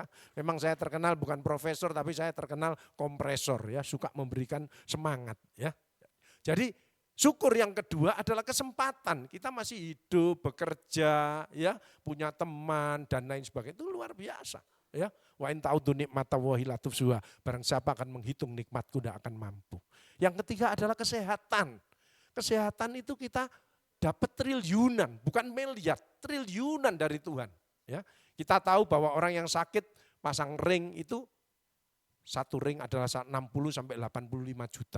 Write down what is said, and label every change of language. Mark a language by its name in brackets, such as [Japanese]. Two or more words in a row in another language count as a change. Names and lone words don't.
[Indonesian] Memang saya terkenal bukan profesor tapi saya terkenal kompresor ya, suka memberikan semangat ya. Jadi syukur yang kedua adalah kesempatan. Kita masih hidup, bekerja ya, punya teman dan lain sebagainya. Itu luar biasa ya. [Arabic] وإن تعدوا نعمة الله لا تحصوها. [Indonesian] Barang siapa akan menghitung nikmatku tidak akan mampu. Yang ketiga adalah kesehatan. Kesehatan itu kita dapat triliunan, bukan miliar, triliunan dari Tuhan. Ya, kita tahu bahwa orang yang sakit pasang ring itu satu ring adalah 60 sampai 85 juta.